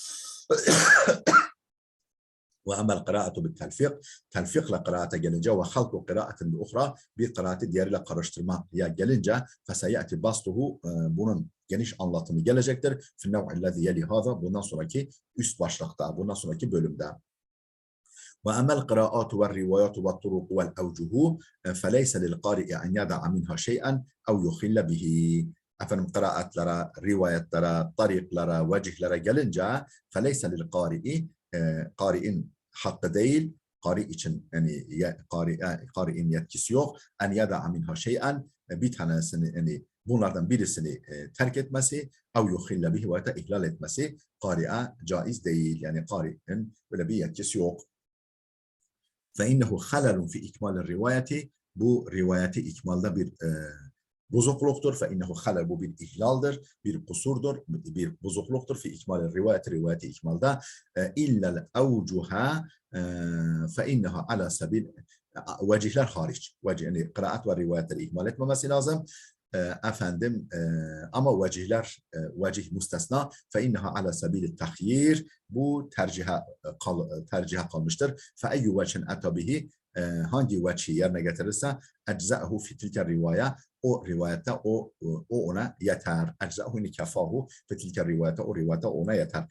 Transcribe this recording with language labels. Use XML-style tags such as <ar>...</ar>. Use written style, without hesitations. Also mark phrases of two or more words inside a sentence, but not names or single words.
<ar>وأما القراءة بالتلفيق,</ar> <tr>telfikle kıraate gelince</tr> <ar>وخلط قراءة بأخرى,</ar> <tr>bir kıraati diğeriyle karıştırmaya gelince</tr> <ar>فسيأتي بسطه,</ar> <tr>bunun geniş anlatımı gelecektir.</tr> <ar>في النوع الذي يلي هذا,</ar> <tr>bundan sonraki üst başlıkta, bundan sonraki bölümde.</tr> <ar>وأما القراءات والروايات والطرق والأوجه فليس للقارئ أن يدع منها شيئا أو يخل به.</ar> <tr>Efendim kıraatlere, rivayetlere, tariklara, vecihlere gelince</tr> <ar>فليس للقارئ,</ar> <tr>qari'in hakkı değil, qari için yani qari'in yetkisi yok.</tr> <ar>أن يدع منها شيئا,</ar> <tr>bir tanesini, yani bunlardan birisini terk etmesi,</tr> <ar>أو يخل به</ar> <tr>ve ihlal etmesi qari'e caiz değil. Yani qari'in böyle bir yetkisi yok.</tr> <ar>فَاِنَّهُ خَلَلٌ فِي اِكْمَالِ الرِّوَايَةِ,</ar> <tr>bu rivayeti ikmalda bir bozukluktur.</tr> <ar>فَاِنَّهُ خَلَلٌ,</ar> <tr>bu bir ihlaldir, bir kusurdur, bir bozukluktur.</tr> <ar>في إكمال الرواية,</ar> <tr>rivayeti ikmalda.</tr> <ar>إلا الأوجه فَاِنَّهَا على سبيل,</ar> <tr>vecihler hariç. Yani kıraat ve rivayetleri ihmal etmemesi lazım. Efendim ama vecihler, vecih müstesna.</tr> <ar>فَاِنَّهَا على سبيل التخيير,</ar> <tr>bu tercihe kalmıştır.</tr> <ar>فأي وجه أتى به,</ar> <tr>hangi veçhi yerine getirirse</tr> <ar>أجزأه في تلك الرواية,</ar> <tr>o rivayette o ona yeter.</tr> <ar>أجزأه وكفاه في تلك الرواية,</ar> <tr>o rivayete ona yeter.</tr>